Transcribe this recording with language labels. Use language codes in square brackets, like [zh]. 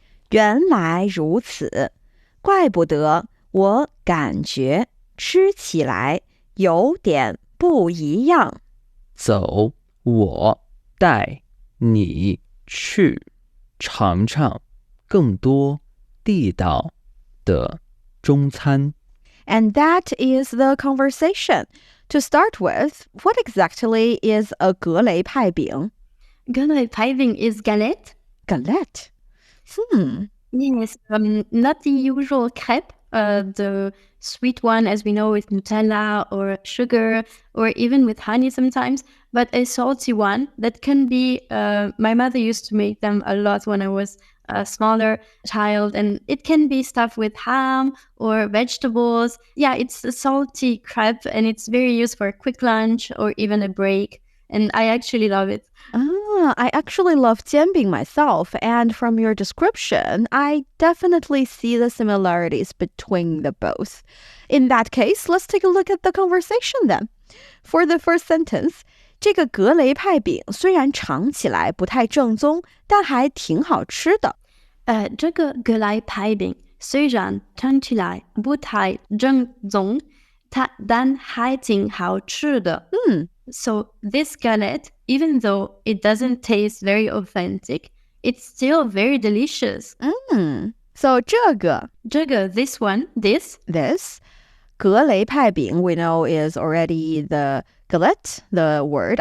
[zh] 原来如此，怪不得我感觉吃起来有点不一样。走，我带你去尝尝更多地道的中餐。 [en] And that is the conversation. To start with, what exactly is a 格雷派饼？ géléipàibǐng is galette. Galette. Yes, not the usual crepe, the sweet one as we know with Nutella or sugar or even with honey sometimes, but a salty one that can be, my mother used to make them a lot when I was a smaller child, and it can be stuffed with ham or vegetables. Yeah, it's a salty crepe and it's very used for a quick lunch or even a break, and I actually love it. I actually love jianbing myself, and from your description, I definitely see the similarities between the both. In that case, let's take a look at the conversation then. For the first sentence, [zh] 这个格雷派饼虽然尝起来不太正宗，但还挺好吃的。这个格莱派饼虽然尝起来不太正宗，但还挺好吃的。 [en] So this galette, even though it doesn't taste very authentic, it's still very delicious. So 这个 this one, this 格雷派饼 we know is already the galette, the word.